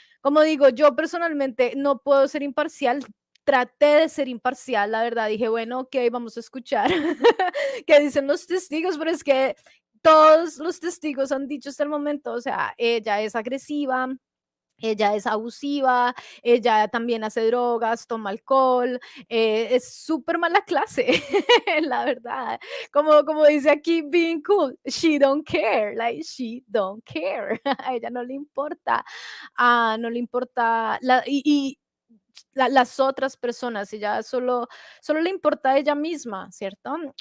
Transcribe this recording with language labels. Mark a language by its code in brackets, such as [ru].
[es] Como digo, yo personalmente no puedo ser imparcial. Traté de ser imparcial, la verdad, dije, bueno, ok, vamos a escuchar qué dicen los testigos, pero es que todos los testigos han dicho hasta el momento, o sea, ella es agresiva, ella es abusiva, ella también hace drogas, toma alcohol, es súper mala clase, la verdad. Como dice aquí, [en] being cool, she don't care, like she don't care. [es] A ella no le importa, no le importa, las otras personas, ella solo le importa a ella misma, ¿cierto?